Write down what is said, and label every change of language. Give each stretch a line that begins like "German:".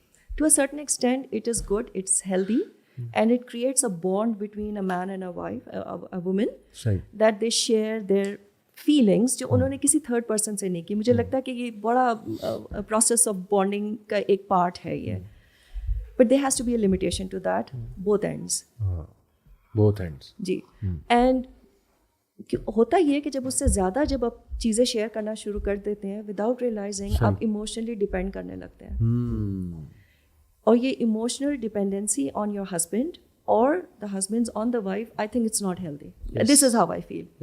English: to a certain extend it is good, it's healthy, and it creates a bond between a man and a wife, a woman, that they share their feelings
Urdu: جو انہوں نے کسی third person سے نہیں کی. مجھے لگتا ہے کہ یہ بڑا پروسیس آف بانڈنگ کا ایک پارٹ ہے یہ.
English: But there has to be a limitation to that, both ends.
Urdu: جی. And ہوتا یہ ہے کہ جب اس سے زیادہ جب آپ چیزیں شیئر کرنا شروع کر دیتے ہیں وداؤٹ ریئلائزنگ, آپ ایموشنلی ڈپینڈ کرنے لگتے ہیں.
English: اور یہ emotional dependency on your husband اور the husbands on the wife, I think it's not healthy. This is how I feel.